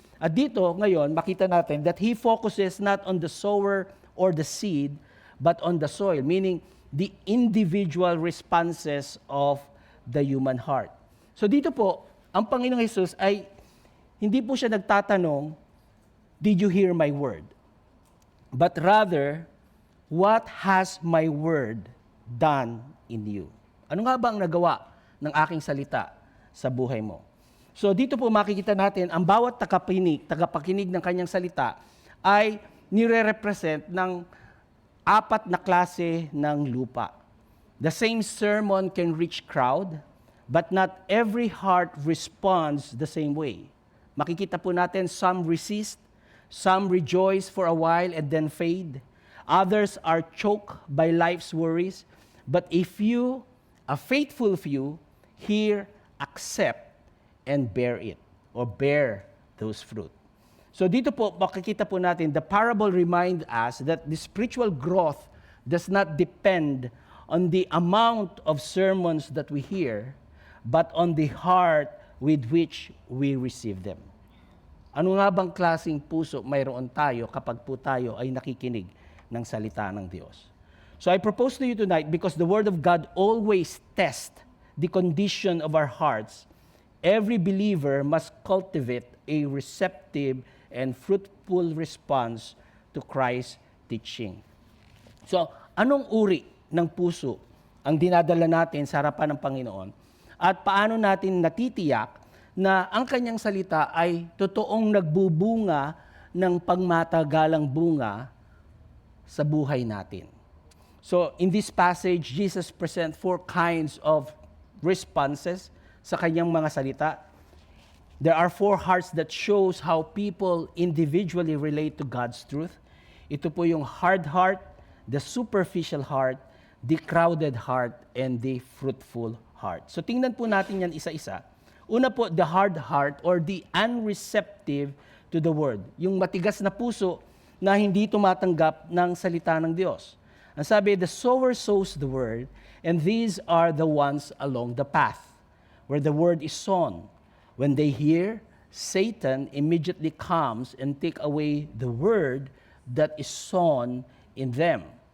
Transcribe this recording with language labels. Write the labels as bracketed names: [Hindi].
[Filipino] At dito, ngayon, makita natin [English] that He focuses not on the sower or the seed, but on the soil, meaning the individual responses of the human heart. [Filipino] So dito po, ang Panginoong Jesus ay hindi po siya nagtatanong, [English] did you hear my word? But rather, what has my word done in you? [Filipino] Ano nga ba ang nagawa ng aking salita sa buhay mo? So dito po makikita natin, ang bawat tagapakinig ng kanyang salita ay nire-represent ng 4 na klase ng lupa. [English] The same sermon can reach crowd, but not every heart responds the same way. [Filipino] Makikita po natin, [English] some resist, some rejoice for a while and then fade. Others are choked by life's worries. But if you, a faithful few, hear, accept, and bear it, or bear those fruit. So [Filipino] dito po, makikita po natin, [English] the parable reminds us that the spiritual growth does not depend on the amount of sermons that we hear, but on the heart with which we receive them. [Filipino] Ano nga bang klaseng puso mayroon tayo kapag po tayo ay nakikinig ng salita ng Diyos? [English] So I propose to you tonight, because the Word of God always tests the condition of our hearts, every believer must cultivate a receptive and fruitful response to Christ's teaching. [Filipino] So, anong uri ng puso ang dinadala natin sa harapan ng Panginoon? At paano natin natitiyak na ang kanyang salita ay totoong nagbubunga ng pangmatagalang bunga sa buhay natin? [English] So, in this passage, Jesus presents 4 kinds of responses [Filipino] sa kanyang mga salita. [English] There are 4 hearts that shows how people individually relate to God's truth. [Filipino] Ito po yung [English] hard heart, the superficial heart, the crowded heart, and the fruitful heart. So [Filipino] tingnan po natin yan isa-isa. Una po, [English] the hard heart or the unreceptive to the word. [Filipino] Yung matigas na puso na hindi tumatanggap ng salita ng Diyos. Ang sabi, [English] the sower sows the word, and these are the ones along the path where the word is sown. When they hear, Satan immediately comes and take away the word that is sown in them.